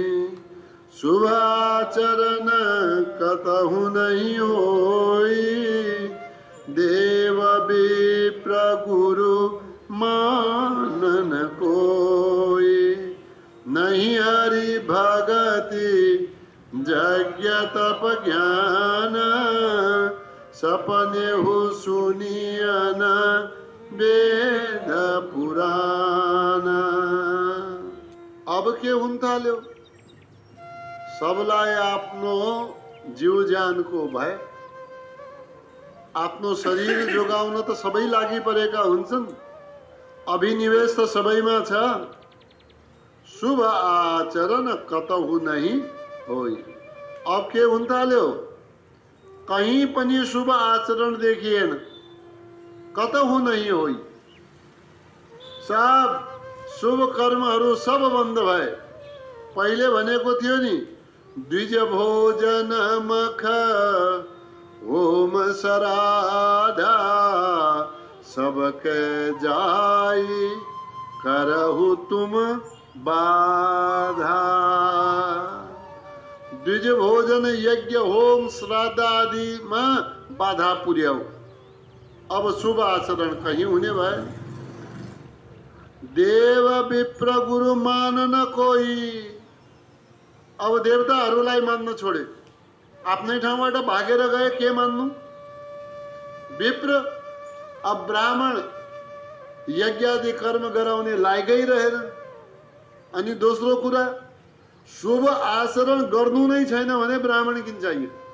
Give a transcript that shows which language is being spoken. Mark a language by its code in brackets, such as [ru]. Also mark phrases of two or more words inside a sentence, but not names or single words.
[awa] शुभ आचरण कतहु नहीं होई, देव विप्र गुरु मानन कोई। नहीं हरि भगति यज्ञ तप ज्ञान, सपने हो सुनियन वेद पुराण। [ne] अब के हुन थाल्यो, सबलाई आफ्नो जीव ज्यानको भय, आफ्नो शरीर जोगाउन त सबै लागि परेका हुन्छन्। अभिनिवेश त सबैमा छ। [awa] शुभ आचरण कतहु नहीं होई। [ne] अब के हुन थाल्यो, कहीं पनि शुभ आचरण देखिएन, [awa] कतहु नहीं होई। [ne] सब शुभ कर्महरू सब बन्द भए। पहिले भनेको थियो नि, [awa] द्विज भोजन मख होम सराधा, सबके जाई करहु तुम बाधा। [ne] द्विज भोजन यज्ञ होम श्राद्ध आदिमा बाधा पुर्याऊ। अब शुभ आचरण कहीं हुने भए। [awa] देव विप्र गुरु मानन कोई। [ne] अब देवताहरूलाई मान्न छोडे, आफ्नै ठाउँबाट भागेर गए, के मान्नु। विप्र अब ब्राह्मण यज्ञ आदि कर्म गराउने लायकै रहेन। अनि दोस्रो कुरा, शुभ आचरण गर्नु नै छैन भने ब्राह्मण किन चाहियो।